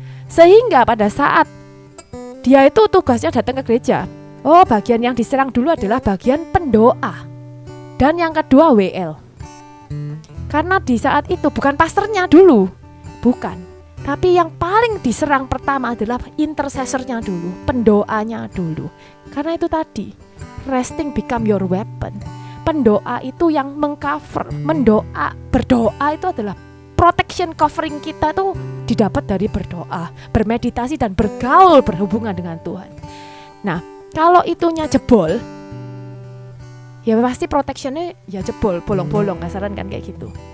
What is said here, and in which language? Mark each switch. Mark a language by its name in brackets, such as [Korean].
[Indonesian] Sehingga pada saat dia itu tugasnya datang ke gereja, oh bagian yang diserang dulu adalah bagian pendoa. Dan yang kedua WL. Karena di saat itu bukan pastornya dulu, bukan. Tapi yang paling diserang pertama adalah intercessornya dulu, pendoanya dulu. Karena itu tadi, [English] resting become your weapon. [Indonesian] Pendoa itu yang mengcover, berdoa itu adalah protection, covering kita tuh didapat dari berdoa, bermeditasi dan bergaul, berhubungan dengan Tuhan. Nah, kalau itunya jebol, ya pasti protectionnya ya jebol, bolong-bolong, kasaran kan kayak gitu.